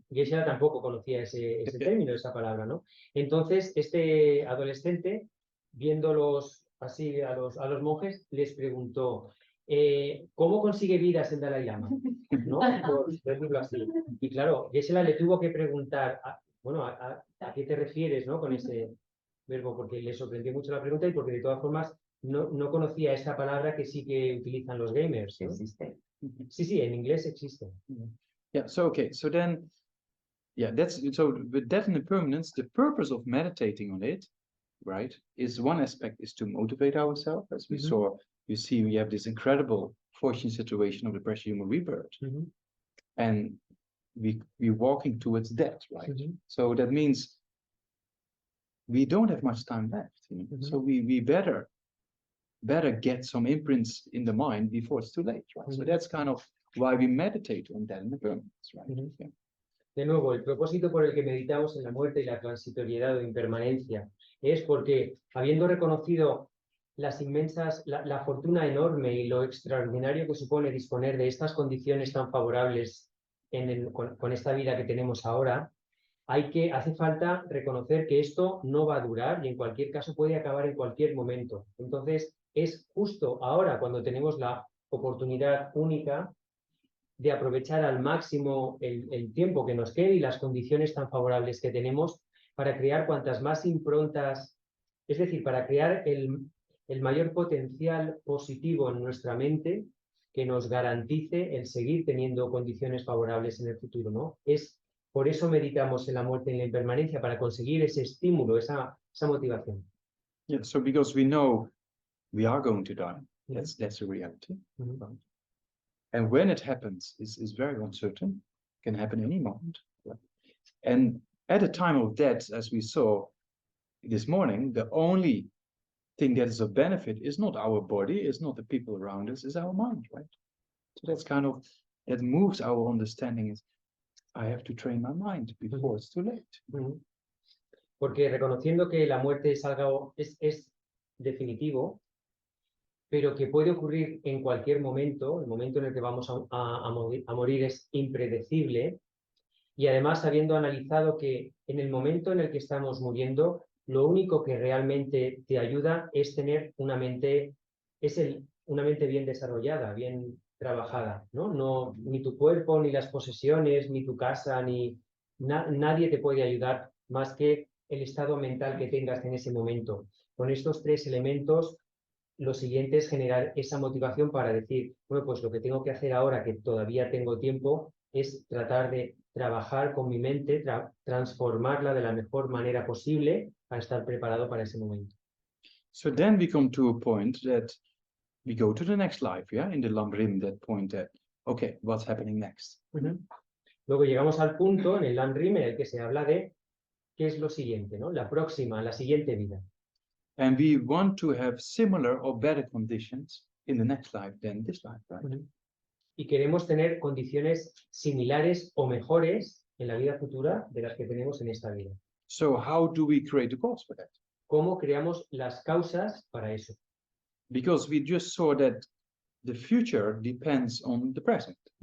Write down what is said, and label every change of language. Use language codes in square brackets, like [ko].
[es] Geshe tampoco conocía ese término, esa palabra, ¿no? Entonces, este adolescente, viéndolos así a los monjes, les preguntó, ¿cómo consigue vidas el Dalai Lama? ¿No? Por decirlo así. Y claro, Geshe le tuvo que preguntar, bueno, ¿a qué te refieres, ¿no? Con ese verbo, porque le sorprendió mucho la pregunta y porque de todas formas no conocía esta palabra que sí que utilizan los gamers, ¿no? Sí, en inglés existe. [en] Yeah, so okay, so then, yeah, that's so with that and impermanence, the purpose of meditating on it, right, is one aspect is to motivate ourselves, as we saw. You see, we have this incredible fortune situation of the pressure human rebirth, and we're walking towards that, right? So that means we don't have much time left, you know? So we better get some imprints in the mind before it's too late, right? So that's kind of why we meditate on that in the permanence, right? Yeah. [es] De nuevo, el propósito por el que meditamos en la muerte y la transitoriedad o impermanencia es porque, habiendo reconocido la fortuna enorme y lo extraordinario que supone disponer de estas condiciones tan favorables con esta vida que tenemos ahora, hace falta reconocer que esto no va a durar y en cualquier caso puede acabar en cualquier momento. Entonces, es justo ahora cuando tenemos la oportunidad única de aprovechar al máximo el tiempo que nos quede y las condiciones tan favorables que tenemos para crear cuantas más improntas, es decir, para crear el mayor potencial positivo en nuestra mente que nos garantice el seguir teniendo condiciones favorables en el futuro, ¿no? Por eso meditamos en la muerte y en la impermanencia, para conseguir ese estímulo, esa motivación. [en] Yeah, so because we know we are going to die, that's a reality. Right? And when it happens, is very uncertain, can happen any moment. Right? And at the time of death, as we saw this morning, the only thing that is of benefit is not our body, is not the people around us, is our mind, right? So that's kind of, that moves our understanding is, I have to train my mind before it's too late. [es] Porque reconociendo que la muerte es algo, es definitivo, pero que puede ocurrir en cualquier momento, el momento en el que vamos a morir es impredecible, y además habiendo analizado que en el momento en el que estamos muriendo, lo único que realmente te ayuda es tener una mente bien desarrollada, bien trabajada, ¿no? Ni tu cuerpo, ni las posesiones, ni tu casa, nadie te puede ayudar más que el estado mental que tengas en ese momento. Con estos tres elementos, lo siguiente es generar esa motivación para decir, bueno, pues lo que tengo que hacer ahora, que todavía tengo tiempo, es tratar de trabajar con mi mente, transformarla de la mejor manera posible para estar preparado para ese momento. [en] So then we come to a point that we go to the next life, yeah, in the Lamrim, that point that, okay, what's happening next? [es] Luego llegamos al punto en el Lamrim en el que se habla de qué es lo siguiente, ¿no? La siguiente vida. [en] And we want to have similar or better conditions in the next life than this life, right? [es] Y queremos tener condiciones similares o mejores en la vida futura de las que tenemos en esta vida. [en] So how do we create the cause for that? [es] ¿Cómo creamos las causas para eso? [en] Because we just saw that the future depends on the present.